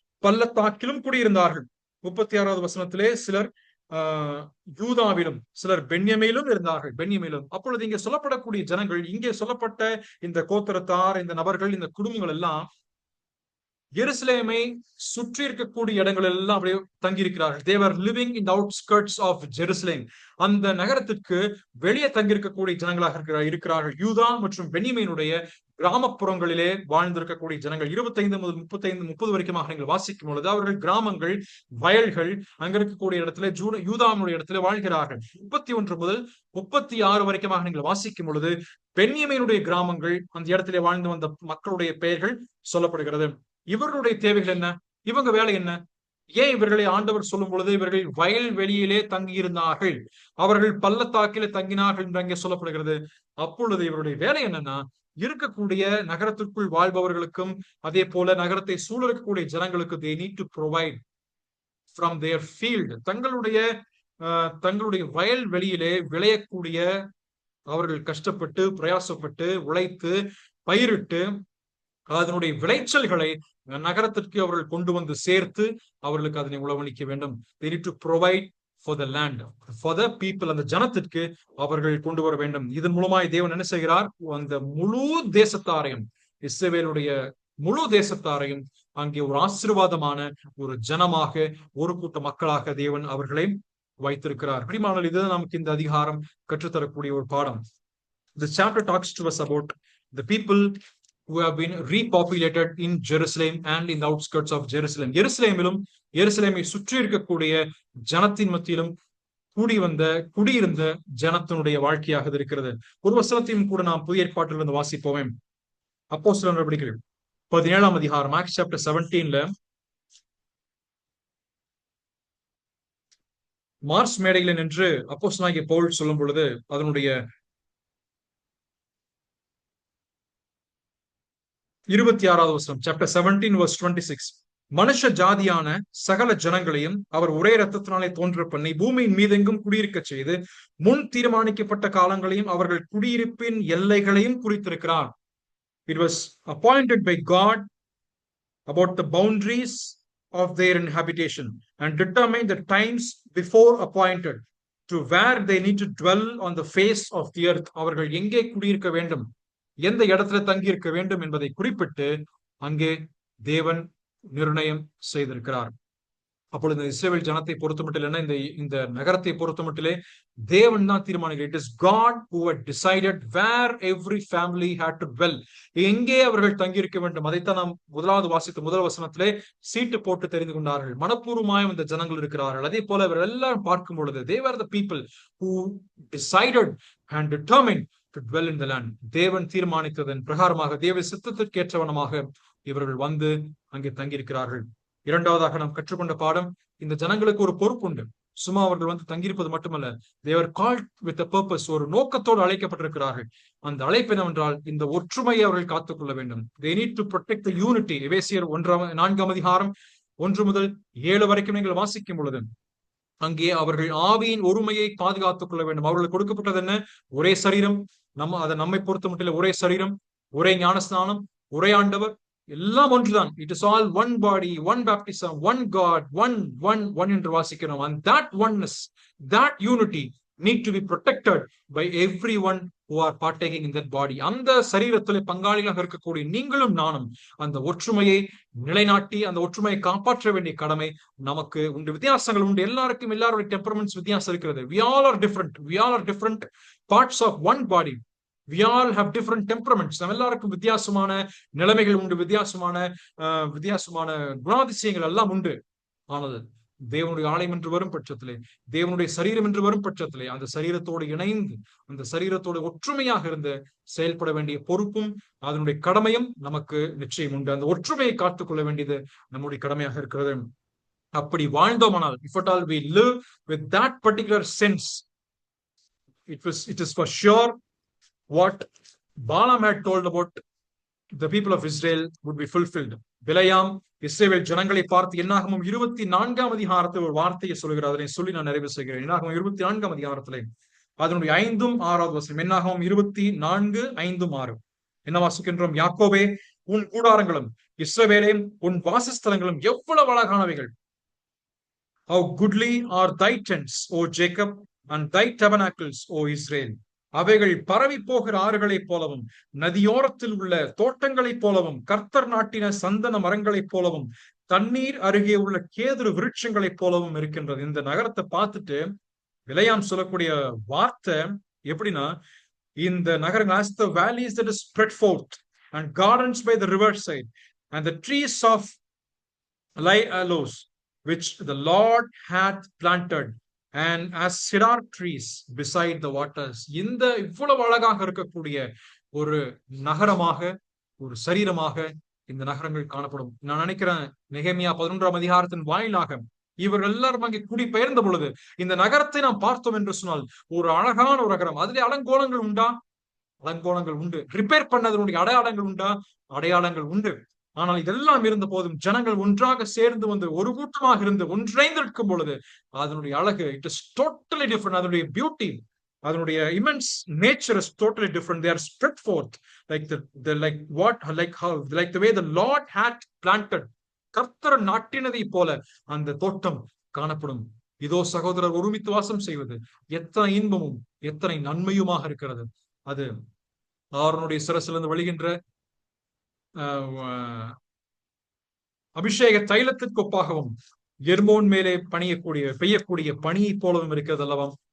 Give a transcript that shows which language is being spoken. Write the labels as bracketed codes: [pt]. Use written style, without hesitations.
[ta] பள்ளத்தாக்கிலும் குடியிருந்தார்கள். 36வது வசனத்திலே சிலர் யூதாவிலும், சிலர் பென்யமீனிலும் இருந்தார்கள். பென்யமீனிலும். அப்பொழுது இங்கே சொல்லப்படக்கூடிய ஜனங்கள், இங்கே சொல்லப்பட்ட இந்த கோத்திரத்தார், இந்த நபர்கள், இந்த குடும்பங்கள் எல்லாம் எருசலேமை சுற்றி இருக்கக்கூடிய இடங்கள் எல்லாம் அப்படியே தங்கியிருக்கிறார்கள். [en] they were living in the outskirts of Jerusalem. [ta] அந்த நகரத்திற்கு வெளியே தங்கியிருக்கக்கூடிய ஜனங்களாக இருக்கிறார்கள். யூதா மற்றும் பென்யமீனுடைய கிராமப்புறங்களிலே வாழ்ந்திருக்கக்கூடிய ஜனங்கள். 25 முதல் 30 வரைக்குமாக நீங்கள் வாசிக்கும் பொழுது அவர்கள் கிராமங்கள், வயல்கள், அங்க இருக்கக்கூடிய இடத்துல யூதாவுடைய இடத்துல வாழ்கிறார்கள். 31 முதல் 36 வரைக்குமாக நீங்கள் வாசிக்கும் பொழுது பென்யமீனுடைய கிராமங்கள், அந்த இடத்திலே வாழ்ந்து வந்த மக்களுடைய பெயர்கள் சொல்லப்படுகிறது. இவர்களுடைய தேவைகள் என்ன? இவங்க வேலை என்ன? ஏன் இவர்களை ஆண்டவர் சொல்லும் பொழுது இவர்கள் வயல் வெளியிலே தங்கியிருந்தார்கள், அவர்கள் பள்ளத்தாக்கிலே தங்கினார்கள் என்று அங்கே சொல்லப்படுகிறது. அப்பொழுது இவருடைய வேலை என்னன்னா, இருக்கக்கூடிய நகரத்திற்குள் வாழ்பவர்களுக்கும் அதே போல நகரத்தை சூழ இருக்கக்கூடிய ஜனங்களுக்கு [en] they need to provide from their field. [ta] தங்களுடைய வயல் வெளியிலே விளையக்கூடிய, அவர்கள் கஷ்டப்பட்டு பிரயாசப்பட்டு உழைத்து பயிரிட்டு அதனுடைய விளைச்சல்களை நகரத்திற்கு அவர்கள் கொண்டு வந்து சேர்த்து அவர்களுக்கு அதனை உணவளிக்க வேண்டும். [en] They need to provide for the land, for the people. [ta] அந்த ஜனத்திற்கு அவர்கள் கொண்டு வர வேண்டும். இதன் மூலமாய் தேவன் என்ன செய்கிறார்? அந்த முழு தேசத்தாரையும், இஸ்ரவேலுடைய முழு தேசத்தாரையும் அங்கே ஒரு ஆசீர்வாதமான ஒரு ஜனமாக, ஒரு கூட்ட மக்களாக தேவன் அவர்களை வைத்திருக்கிறார். பிரியமானவர்களே, இதுதான் நமக்கு இந்த அதிகாரம் கற்றுத்தரக்கூடிய ஒரு பாடம். [en] This chapter talks to us about the people who have been repopulated in Jerusalem and in the outskirts of Jerusalem. [ta] எருசலேமிலும் எருசலேமை சுற்றி இருக்கக்கூடிய ஜனத்தின் மத்தியிலும் குடியிருந்த ஜனத்தினுடைய வாழ்க்கையாக இருக்கிறது. ஒரு வசனத்தையும் கூட நாம் புதிய ஏற்பாட்டிலிருந்து வாசிப்போமே. அப்போஸ்தலர் நடவடிக்கைகள் 17ஆம் அதிகாரம், [en] Acts chapter 17ல [ta] மார்ஸ் மேடையில் நின்று அப்போஸ்தலனாகிய பவுல் சொல்லும் பொழுது அதனுடைய 26வது வசனம், [en] chapter 17 verse 26. [ta] மனுஷ ஜாதியான சகல ஜனங்களையும் அவர் ஒரே இரத்தத்தினாலே தோன்ற பண்ணி பூமியின் மீதெங்கும் குடியிருக்க செய்து முன் தீர்மானிக்கப்பட்ட காலங்களையும் அவர்கள் குடியிருப்பின் எல்லைகளையும் குறித்திருக்கிறார். [en] It was appointed by God about the boundaries of their inhabitation and determined the times before appointed to where they need to dwell on the face of the earth. [ta] அவர்கள் எங்கே குடியிருக்க வேண்டும், எந்த இடத்துல தங்கி இருக்க வேண்டும் என்பதை குறிப்பிட்டு அங்கே தேவன் நிர்ணயம் செய்திருக்கிறார். அப்பொழுது இந்த இஸ்ரவேல் ஜனத்தை பொறுத்தமட்டில் என்ன, இந்த நகரத்தை பொறுத்தமட்டிலே தேவன் தான் தீர்மானிக்கிறார். [en] It is God who had decided where every family had to dwell. [ta] எங்கே அவர்கள் தங்கியிருக்க வேண்டும். அதைத்தான் நாம் முதலாவது வாசித்த முதல் வசனத்திலே சீட்டு போட்டு தெரிந்து கொண்டார்கள். மனப்பூர்வமாயும் இந்த ஜனங்கள் இருக்கிறார்கள். அதே போல இவர்கள் எல்லாம் பார்க்கும் பொழுது [en] they were the people who decided and determined to dwell in the land. [ta] தேவன் தீர்மானித்ததன் பிரகாரமாக, தேவ சித்தத்திற்கு ஏற்றவனமாக இவர்கள் வந்து அங்கே தங்கியிருக்கிறார்கள். இரண்டாவதாக நாம் கற்றுக்கொண்ட பாடம், இந்த ஜனங்களுக்கு ஒரு பொறுப்பு உண்டு. சும்மா அவர்கள் வந்து தங்கியிருப்பது மட்டுமல்ல, [en] they were called with a purpose. [ta] ஒரு நோக்கத்தோடு அழைக்கப்பட்டிருக்கிறார்கள். அந்த அழைப்பு என்னவென்றால் இந்த ஒற்றுமையை அவர்கள் காத்துக்கொள்ள வேண்டும். [en] They need to protect the unity. [ta] எபேசியர் 4ஆம் அதிகாரம் 1 முதல் 7 வரைக்கும் நீங்கள் வாசிக்கும் பொழுது அங்கே அவர்கள் ஆவியின் ஒருமையை பாதுகாத்துக் கொள்ள வேண்டும். அவர்களுக்கு கொடுக்கப்பட்டது என்ன? ஒரே சரீரம். அதை நம்மை பொறுத்த மட்டும் ஒரே சரீரம், ஒரே ஞானஸ்நானம், ஒரே ஆண்டவர், எல்லாம் ஒன்றுதான். [en] It is all one body, one baptism, one God, one [ta] என்று வாசிக்கிறோம். [en] And that oneness, that unity need to be protected by everyone who are partaking in that body. [ta] அந்த சரீரத்திலே பங்காளிகளாக இருக்கக்கூடிய நீங்களும் நானும் அந்த ஒற்றுமையை நிலைநாட்டி அந்த ஒற்றுமையை காப்பாற்ற வேண்டிய கடமை நமக்கு உண்டு. வித்தியாசங்கள் உண்டு. எல்லாருடைய டெம்பரமெண்ட்ஸ் வித்தியாசம் இருக்கிறது. [en] We all are different parts of one body. We all have different temperaments. [ta] நம்ம எல்லாருக்கும் வித்தியாசமான நிலைமைகள் உண்டு, வித்தியாசமான குணாதிசயங்கள் எல்லாம் உண்டு. ஆனால் தேவனுடைய ஆலயம் என்று வரும் பட்சத்திலே, தேவனுடைய சரீரம் என்று வரும் பட்சத்திலே அந்த சரீரத்தோடு இணைந்து அந்த சரீரத்தோடு ஒற்றுமையாக இருந்து செயல்பட வேண்டிய பொறுப்பும் அதனுடைய கடமையும் நமக்கு நிச்சயம் உண்டு. அந்த ஒற்றுமையை காத்துக்கொள்ள வேண்டியது நம்முடைய கடமையாக இருக்கிறது. அப்படி வாழ்ந்தோமானால், [en] if at all we live with that particular sense, it is for sure what Balaam had told about the people of Israel would be fulfilled. [ta] பிலேயாம் இஸ்ரவேல் ஜனங்களை பார்த்து என்னாகமம் 24ஆம் அதிகாரத்தில் ஒரு வார்த்தையை சொல்கிறார். அதனை சொல்லி நான் நிறைவு செய்கிறேன். என்னாகமம் 24ஆம் அதிகாரத்திலே அதனுடைய 5ம் 6வது வசனம். என்னாகமம் 24, 5, 6 என்ன வாசிக்கின்றோம்? யாக்கோபே, உன் கூடாரங்களும் இஸ்ரவேலே உன் வாசஸ்தலங்களும் எவ்வளவு அழகானவைகள். How goodly are thy tents, O Jacob, and thy tabernacles, O Israel. அவைகள் பரவி போகிற ஆறுகளைப் போலவும் நதியோரத்தில் உள்ள தோட்டங்களைப் போலவும் கர்த்தர் நாட்டின சந்தன மரங்களைப் போலவும் தண்ணீர் அருகே உள்ள கேதுரு விருட்சங்களைப் போலவும் இருக்கின்றது. இந்த நகரத்தை பார்த்துட்டு பிலேயாம் சொல்லக்கூடிய வார்த்தை எப்படின்னா, இந்த நகரங்கள் [en] as the valleys that is spread forth and gardens by the river side and the trees of aloes which the Lord hath planted and as cedar trees beside the waters. [ta] இந்த இவ்வளவு அழகாக இருக்கக்கூடிய ஒரு நகரமாக, ஒரு சரீரமாக இந்த நகரங்கள் காணப்படும். நான் நினைக்கிறேன் நெகேமியா 11ஆம் அதிகாரத்தின் வாயிலாக இவர்கள் எல்லாரும் அங்கே குடிபெயர்ந்த பொழுது இந்த நகரத்தை நாம் பார்த்தோம் என்று சொன்னால் ஒரு அழகான ஒரு நகரம். அதிலே அலங்கோலங்கள் உண்டா? அலங்கோலங்கள் உண்டு. ரிப்பேர் பண்ணதனுடைய அடையாளங்கள் உண்டா? அடையாளங்கள் உண்டு. ஆனால் இதெல்லாம் இருந்த போதும் ஜனங்கள் ஒன்றாக சேர்ந்து வந்து ஒரு கூட்டமாக இருந்து ஒன்றைந்திருக்கும் பொழுது அதனுடைய அழகு, [en] It is totally different. [ta] அதனுடைய பியூட்டி, அதனுடைய [en] immense nature is totally different. They are spread forth like the like what like how like the way the Lord had planted. [ta] கர்த்தர் நாட்டினதை போல அந்த தோட்டம் காணப்படும். இதோ சகோதரர் ஒருமித்து வாசம் செய்வது எத்தனை இன்பமும் எத்தனை நன்மையுமாக இருக்கிறது. அது அவருடைய சிரசிலிருந்து வழிகின்ற அபிஷேக தைலத்திற்கு ஒப்பாகவும் எர்மோன் மேலே பெய்யக்கூடிய பனியை போலவும் இருக்கிறது அல்லவா.